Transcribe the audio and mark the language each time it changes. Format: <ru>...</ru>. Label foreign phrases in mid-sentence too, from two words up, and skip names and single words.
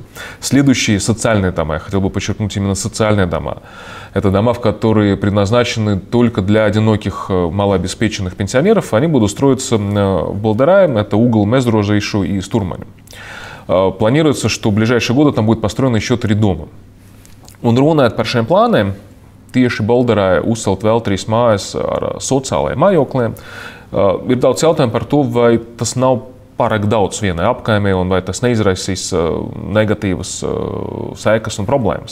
<ru>Следующие социальные дома, я хотел бы подчеркнуть именно социальные дома. Это дома, в которые предназначены только для одиноких малообеспеченных пенсионеров. Они будут строиться в Болдерае, это угол Мездрожейшу и Стурмани. Планируется, что в ближайшие годы там будет построено еще 3 дома.</ru> <lv>Un runājot par šiem plāniem, tieši Bolderāja uzcelt vēl 3 mājas ar sociālajiem mājokļiem, ir daudz jautājumu par to, vai tas nav pārāk daudz vienai apkaimē un vai tas neizraisīs negatīvas sekas un problēmas.</lv>